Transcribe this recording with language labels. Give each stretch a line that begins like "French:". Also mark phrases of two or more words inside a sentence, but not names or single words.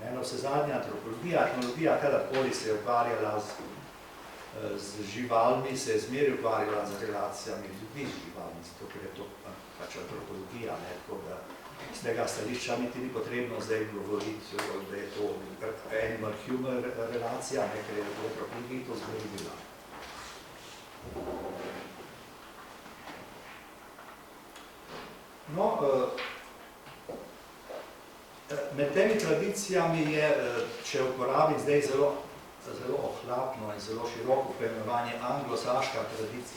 Slovenian: Navsezadnje antropologija, etnologija, kadarkoli se je ukvarjala z živalmi, se je zmeraj ukvarjala z relacijami ljudi z živalmi, zato ker je to pač antropologija, ne, tako da z tega stališča niti ni potrebno zdaj govoriti, da je to animal-human relacija, ne, ker je v antropologiji to zmeraj bila. No, med temi tradicijami je, če uporabim zdaj zelo ohlapno in zelo široko poimenovanje anglosaška tradicija.